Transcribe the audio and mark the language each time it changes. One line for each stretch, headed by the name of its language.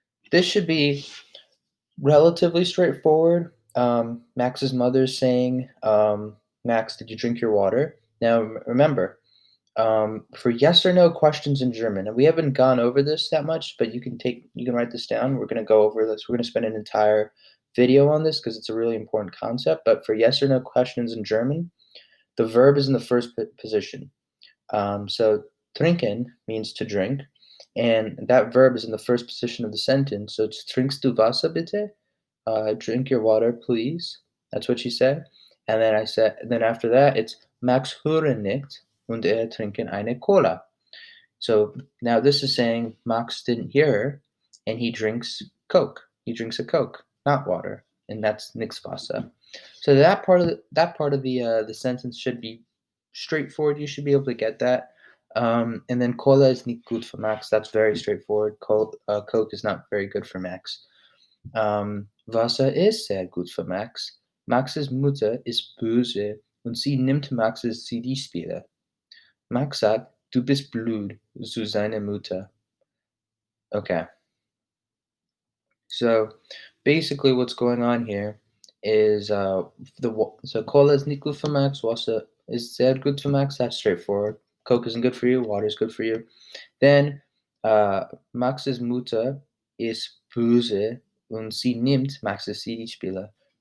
English: This should be relatively straightforward. Max's mother is saying, Max, did you drink your water? Now, remember, for yes or no questions in German, and we haven't gone over this that much, but you can write this down. We're going to go over this. We're going to spend an entire video on this because it's a really important concept. But for yes or no questions in German, the verb is in the first position. So trinken means to drink, and that verb is in the first position of the sentence. So it's
German: trinkst du Wasser bitte?
English: Drink your water, please. That's what she said. And then after that, it's
German: Max hören nicht und trinken eine Cola.
English: So now this is saying Max didn't hear her, and he drinks Coke. He drinks a Coke, not water, and that's
German: nix Wasser.
English: So that part of the sentence should be straightforward. You should be able to get that. And then Cola is
German: nicht gut für Max.
English: That's very straightforward. Coke is not very good for Max.
German: Wasser ist sehr gut für Max. Maxes Mutter ist böse und sie nimmt Maxes CD-Spieler. Max sagt, du bist blöd zu seiner Mutter.
English: Okay, so basically what's going on here is so Cola is
German: nicht gut für Max,
English: Wasser is sehr gut für Max. That's straightforward. Coke isn't good for you, water is good for you.
German: Then Max's Mutter ist böse und sie nimmt Max's CD-Spieler.